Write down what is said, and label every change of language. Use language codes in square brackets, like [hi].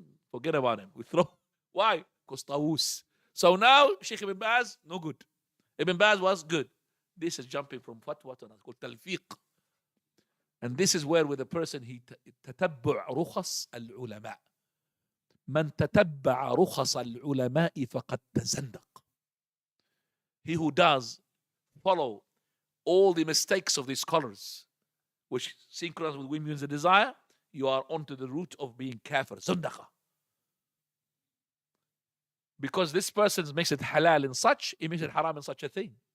[en] Forget about him. We throw. Why? Because Tawus. So now, Sheikh Ibn Baz, no good. Ibn Baz was good. This is jumping from fatwa to another, called talfiq. And this is where with a person, he [ar] تتبع رخص العلماء. من تتبع رخص العلماء فقد تزندق. [en] He who does follow all the mistakes of the scholars, which synchronize with women's desire, you are onto the route of being kafir, zundaqa. Because this person makes it halal in such, he makes it haram in such a thing.